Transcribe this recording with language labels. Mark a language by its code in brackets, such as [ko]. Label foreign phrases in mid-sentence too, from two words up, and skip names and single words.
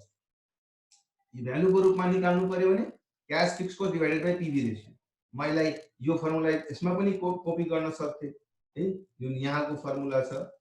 [ne] ये भ्यालु को रूपमा निकाल्नु पर्यो भने [en] cash fixed cost divided by PV ratio। [ne] मैले यो फर्मुला यसमा पनि कपी गर्न सक्थे है, जुन यहाँको फर्मुला छ।